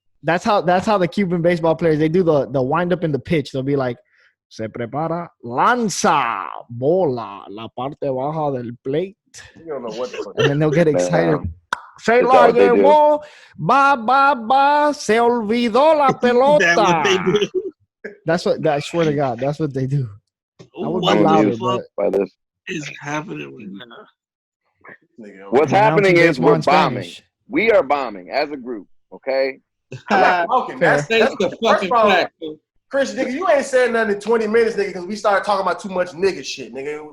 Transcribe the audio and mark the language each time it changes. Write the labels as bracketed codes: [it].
[en] That's how the Cuban baseball players, they do the wind up in the pitch. They'll be like, [es] se prepara, lanza, bola, la parte baja del plate. [en] You don't know what the fuck. And then they'll get excited. [es] Se la llevó, va, se olvidó la pelota. [en] That's what I swear to God, that's what they do. I would be louder, but what is happening right now? What's happening is we're bombing. We are bombing as a group, okay? That's the fucking fact. Chris, nigga, you ain't said nothing in 20 minutes, nigga, because we started talking about too much nigga shit, nigga.